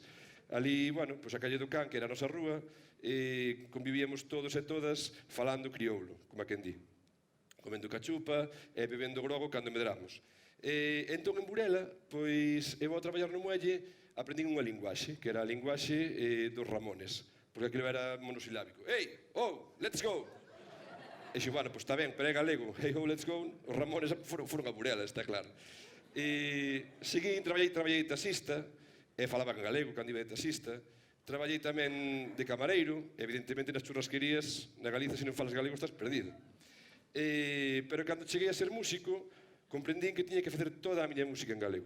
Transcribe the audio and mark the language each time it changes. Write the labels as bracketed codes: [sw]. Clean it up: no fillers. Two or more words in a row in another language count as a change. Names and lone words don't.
[gl] Ali, bueno, pois a calle do Can, que era a nosa rúa, convivíamos todos e todas falando crioulo, como a quen di. Comendo cachupa e bebendo grogo cando medramos. Entón, en Burela, pois, eu ao traballar no muelle, aprendín unha linguaxe, que era a linguaxe dos Ramones, porque aquilo era monosilábico. [en] Hey, oh, let's go! [gl] E xo, bueno, pois está ben, pero é galego. [en] Hey, oh, let's go. [gl] Os Ramones foron a Burela, está claro. Seguín, traballei taxista, e falaba en galego cando iba de taxista. Traballei tamén de camareiro, evidentemente nas churrasquerías, na Galiza, se non falas galego, estás perdido. Pero cando cheguei a ser músico, comprendín que tiña que facer toda a miña música en galego.